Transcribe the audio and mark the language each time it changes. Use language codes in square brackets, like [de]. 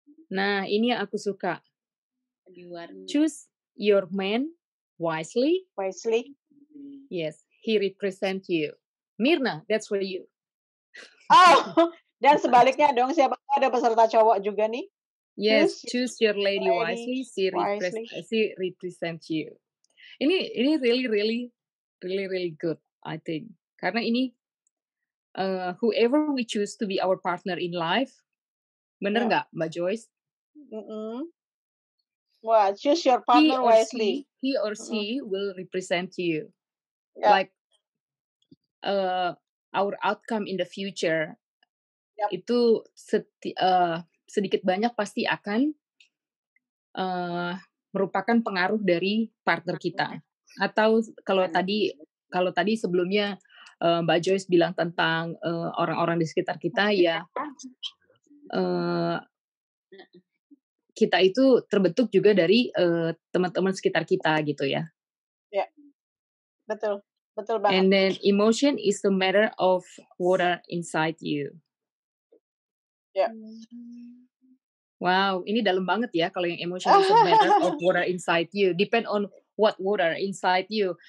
[id] Nah, ini yang aku suka. [en] Choose your man wisely. Wisely. Yes, he represent you. Mirna, that's for you. [id] Oh, dan sebaliknya dong, siapa tahu ada peserta cowok juga nih. [en] Yes, choose your lady wisely. She represent you. Ini really good, I think. [id] Karena ini [en] whoever we choose to be our partner in life, [id] bener nggak, [en] Mbak Joyce? Wah, choose your partner wisely. He or she will represent you. Yeah. Like our outcome in the future. [id] Itu sedikit banyak pasti akan merupakan pengaruh dari partner kita. Atau kalau tadi sebelumnya Mbak Joyce bilang tentang orang-orang di sekitar kita, ya kita itu terbentuk juga dari teman-teman sekitar kita gitu ya. Ya, betul. Betul banget. [en] And then emotion is the matter of water inside you. [id] Ya. Wow, ini dalam banget ya kalau yang [en] emotion is a matter of water inside you. Depend on what water inside you.